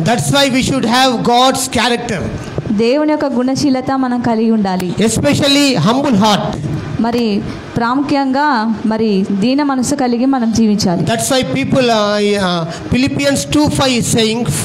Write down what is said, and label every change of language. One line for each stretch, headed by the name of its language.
English: That's why we should have God's character.
Telugu: దేవుని యొక్క గుణశీలత మనం కలిగి ఉండాలి.
English: Especially humble heart.
Telugu: మరి ప్రాముఖ్యంగా మరి దీన మనసు కలిగి మనం జీవించాలి.
English: That's why people Philippians 2:5 is saying.